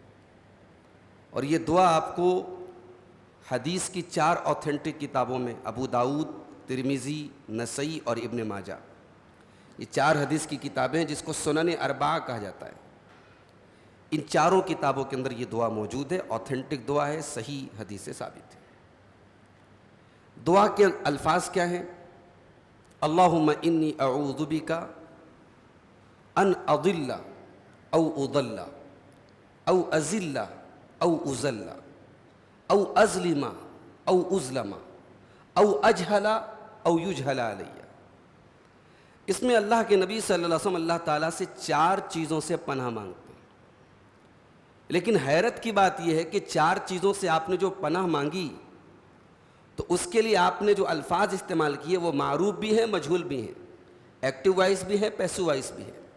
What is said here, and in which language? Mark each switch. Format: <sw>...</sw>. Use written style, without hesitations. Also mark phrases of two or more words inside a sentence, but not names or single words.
<ur>اور یہ دعا آپ کو حدیث کی 4 اوتھینٹک کتابوں میں، ابو داؤد، ترمذی، نسائی اور ابن ماجہ، یہ 4 حدیث کی کتابیں جس کو سنن اربعہ کہا جاتا ہے، ان چاروں کتابوں کے اندر یہ دعا موجود ہے، اوتھینٹک دعا ہے، صحیح حدیث سے ثابت ہے۔ دعا کے الفاظ کیا ہیں؟</ur> <ar>اللہم انی اعوذ بک ان اضل او اضل او ازل او ازل او ازلم او ازلم او اجہل او یجہل علی۔</ar> <ur>اس میں اللہ کے نبی</ur> <ar>صلی اللہ علیہ وسلم</ar> <ur>اللہ تعالیٰ سے 4 چیزوں سے پناہ مانگتے ہیں، لیکن حیرت کی بات یہ ہے کہ 4 چیزوں سے آپ نے جو پناہ مانگی تو اس کے لیے آپ نے جو الفاظ استعمال کیے وہ معروف بھی ہیں، مجہول بھی ہیں،</ur> <en>active voice</en> <ur>بھی ہے،</ur> <en>passive voice</en> <ur>بھی ہے۔</ur>